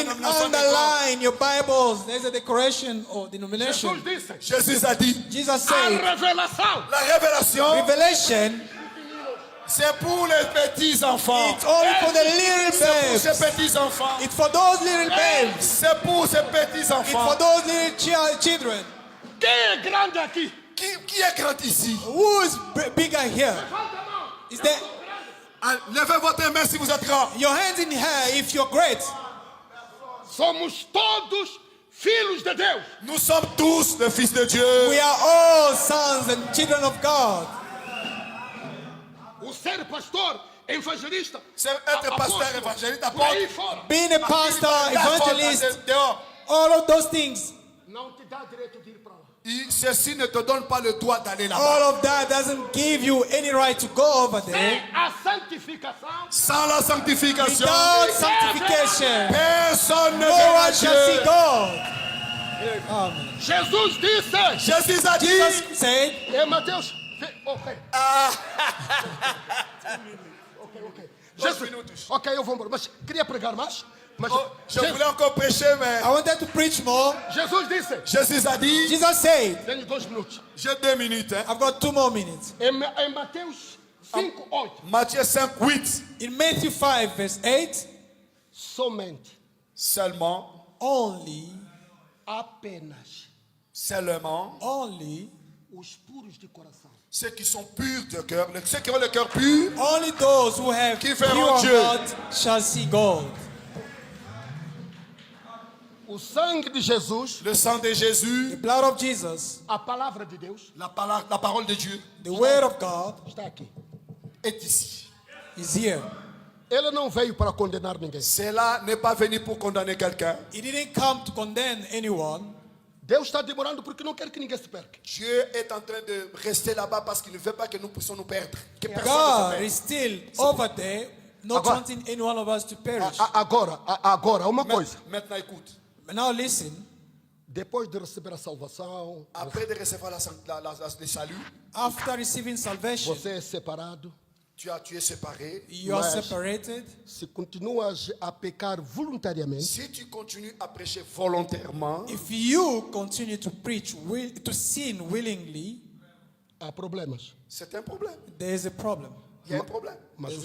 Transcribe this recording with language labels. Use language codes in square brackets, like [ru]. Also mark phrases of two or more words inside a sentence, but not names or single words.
[fr] dénomination décore. [en] underline your Bibles. There's a decoration or denomination. [pt] Jesus disse: [fr] Jésus a dit, [en] Jesus a said, [pt] revelação [fr] la révélation, [en] revelation, [fr] c'est pour les petits enfants. [en] it's only for the little [fr] C'est pour ces [en] babes. [fr] petits enfants. [en] It's for those little babes. [fr] C'est pour ces petits [en] It's for [fr] enfants. [en] those little children. [pt] quem é grande aqui? [fr] Qui est grand ici? [en] Who is bigger here? [pt] Levanta a mão. [en] Is there [fr] Ah, levez votre main si vous êtes grand. [en] your hands in the air if you're great? [pt] Somos todos filhos de Deus. [fr] Nous sommes tous les fils de Dieu. [en] We are all sons and children of God. [pt] O ser pastor, evangelista, [fr] C'est être pasteur, [pt] apóstolo, [fr] évangéliste, [pt] por aí [fr] apôtre. [pt] fora, [en] Being a pastor, evangelist, [fr] Dehors. [en] all of those things, [pt] não te dá direito de ir para lá. [fr] Ceci ne te donne pas le droit d'aller là-bas. [en] all of that doesn't give you any right to go over there. [pt] Sem a santificação, [fr] Sans la sanctification, [en] Without sanctification, [fr] personne ne [en] no [fr] verra [en] one shall see [fr] Dieu. [en] God. [pt] Jesus disse, [fr] Jésus a dit, [en] Jesus said, [pt] é Mateus, ok. 2 minutos. Ok, eu vou embora. Mas queria pregar mais. Mas [fr] Oh, je voulais encore prêcher, mais [en] I wanted to preach more. [pt] Jesus disse: [fr] Jésus a dit, [en] Jesus said, [pt] tenho 2 minutos. [fr] j'ai 2 minutes. Hein. [en] I've got 2 more minutes. [pt] Em Mateus 5:8. [fr] Matthieu 5, 8. [en] In Matthew 5, verse 8, [pt] Somente, [fr] Seulement, [en] only, [fr] seulement [en] only, [pt] os puros de coração. [fr] ceux qui sont purs de cœur, ceux qui ont le cœur pur, [en] only those who have [fr] Qui [en] pure [fr] verront Dieu. [en] heart shall see God. [pt] O sangue de Jesus, [fr] le sang de [en] The [fr] Jésus, [en] blood of Jesus, [pt] a palavra de Deus, [fr] la parole de Dieu [en] the word of God, [pt] está aqui. [fr] est ici. [en] is here. [pt] Ele não veio para condenar ninguém. [fr] Cela n'est pas venu pour condamner quelqu'un. [en] He didn't come to condemn anyone. [pt] Deus está demorando porque não quer que ninguém se perca. [fr] Dieu est en train de rester là-bas parce qu'il ne veut pas que nous puissions nous perdre. Que personne ne [en] God [pt] se perde. [en] is still over there, not [pt] Agora- [en] wanting any one of us to perish. [pt] Agora, uma coisa. [fr] Maintenant, écoute. [en] But now listen, [pt] Depois de receber a salvação, [fr] Après de recevoir le salut, [en] after receiving salvation, [pt] você é separado. [fr] tu es séparé. [en] you are [pt] Mas- [en] separated. [pt] Se continuas a pecar voluntariamente, [fr] Si tu continues à prêcher volontairement, [en] If you continue to preach, to sin willingly, [pt] há problemas. [fr] c'est un problème. [en] there is a problem. [fr] Il y a un problème. [pt] Mas o